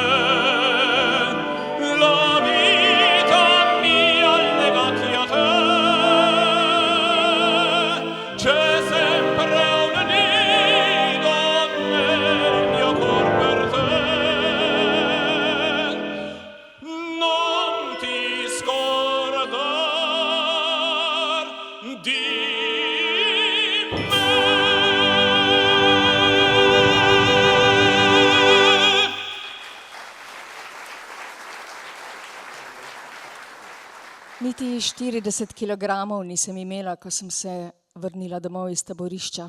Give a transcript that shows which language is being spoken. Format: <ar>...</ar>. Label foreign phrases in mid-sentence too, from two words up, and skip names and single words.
<it>la vita mia legati a te. C'è sempre un nido nel mio cor per te, non ti scordar di</it> <sl>Niti 40 kilogramov nisem imela, ko sem se vrnila domov iz taborišča.</sl>